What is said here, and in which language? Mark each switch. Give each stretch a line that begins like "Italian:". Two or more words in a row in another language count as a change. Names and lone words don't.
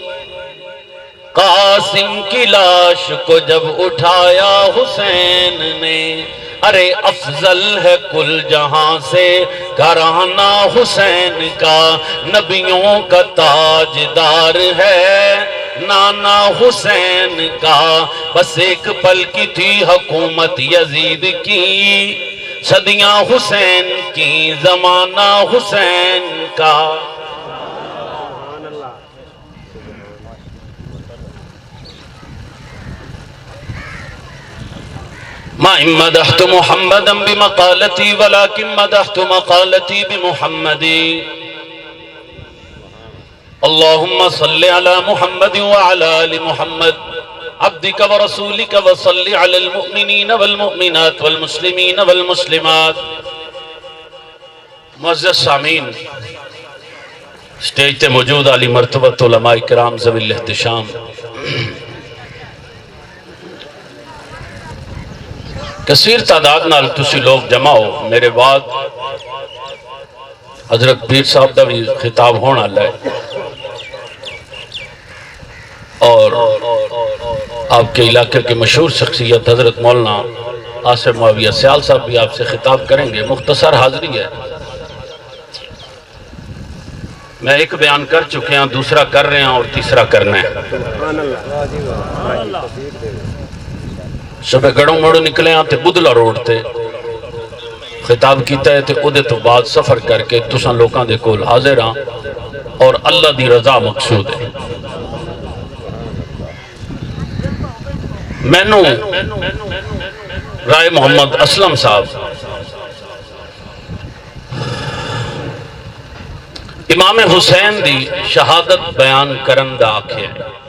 Urdu: قاسم کی لاش کو جب اٹھایا حسین نے ارے افضل ہے کل جہاں سے گھرانہ حسین کا نبیوں کا تاجدار ہے نانا حسین کا بس ایک پل کی تھی حکومت یزید کی صدیاں حسین کی زمانہ حسین کا
Arabic: ما مدحت محمدا بمقالتي ولكن مدحت مقالتي بمحمد اللهم صل على محمد وعلى آل محمد عبدك ورسولك وصل على المؤمنين والمؤمنات والمسلمين والمسلمات.
Punjabi: معزز سامعین، سٹیج تے موجود علی مرتبت علماء کرام ذوی الاحتشام، کثیر تعداد نال تسی لوگ جمع ہو. میرے بعد حضرت پیر صاحب دا بھی خطاب ہونا ہے
Urdu: اور آپ کے علاقے کے مشہور شخصیت حضرت مولانا آصف معاویہ سیال صاحب بھی آپ سے خطاب کریں گے. مختصر حاضری ہے. میں ایک بیان کر چکے ہیں، دوسرا کر رہے ہیں اور تیسرا کرنا ہے.
Punjabi: صبح گڑوں مڑوں نکلے ہیں تے بدلا روڈ تے خطاب کیتا ہے تے اودے تو بعد سفر کر کے تساں لوکاں دے کول حاضر ہاں اور اللہ دی رضا مقصود ہے. مینوں رائے محمد اسلم صاحب امام حسین دی شہادت بیان کرن دا آکھے ہے.